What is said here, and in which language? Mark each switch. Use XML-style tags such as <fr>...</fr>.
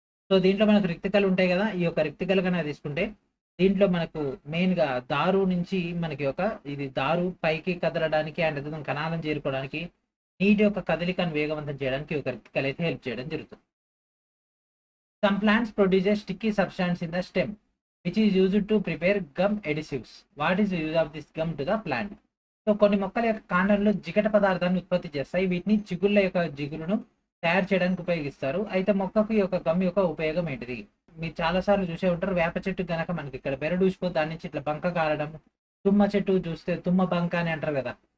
<te>So దీంట్లో మనకు రిక్తికలు ఉంటాయి కదా, ఈ యొక్క రిక్తికలు కనుక తీసుకుంటే దీంట్లో మనకు మెయిన్గా దారు నుంచి మనకి ఒక ఇది దారు పైకి కదలడానికి అండ్ కణాలను చేరుకోవడానికి నీటి యొక్క కదలికను వేగవంతం చేయడానికి ఒక రిక్తికల్ అయితే హెల్ప్ చేయడం జరుగుతుంది.</te> <en>Some plants produce a sticky substance in the stem, which is used to prepare gum adhesives. What is the use of this gum to the plant?</en> <te>So కొన్ని మొక్కల యొక్క కాండంలో జిగట పదార్థాన్ని ఉత్పత్తి చేస్తాయి. వీటిని చిగుళ్ళ యొక్క జిగురును తయారు చేయడానికి ఉపయోగిస్తారు. అయితే మొక్కకు ఈ యొక్క గమ్ యొక్క ఉపయోగం ఏంటిది? మీరు చాలాసార్లు చూసే ఉంటారు, వేప చెట్టు కనుక మనకి ఇక్కడ బెరడూసిపోతే దాని నుంచి ఇట్లా బంక కారడం, తుమ్మ చెట్టు చూస్తే తుమ్మ బంక అని అంటారు కదా.</te>